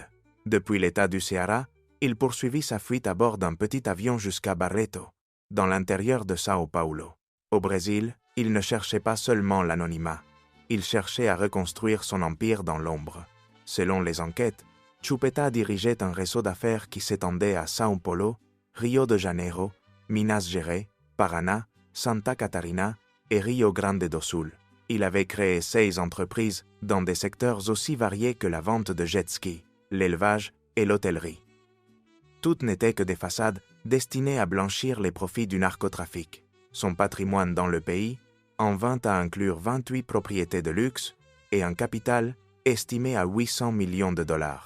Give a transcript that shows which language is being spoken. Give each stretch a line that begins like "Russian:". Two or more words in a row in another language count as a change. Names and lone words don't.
French: Depuis l'état du Ceará, il poursuivit sa fuite à bord d'un petit avion jusqu'à Barreto, dans l'intérieur de Sao Paulo. Au Brésil, il ne cherchait pas seulement l'anonymat, il cherchait à reconstruire son empire dans l'ombre. Selon les enquêtes, Chupeta dirigeait un réseau d'affaires qui s'étendait à Sao Paulo, Rio de Janeiro, Minas Gerais, Paraná, Santa Catarina et Rio Grande do Sul. Il avait créé 6 entreprises dans des secteurs aussi variés que la vente de jet ski, l'élevage et l'hôtellerie. Toutes n'étaient que des façades destinées à blanchir les profits du narcotrafic. Son patrimoine dans le pays en vint à inclure 28 propriétés de luxe et un capital estimé à 800 millions de dollars.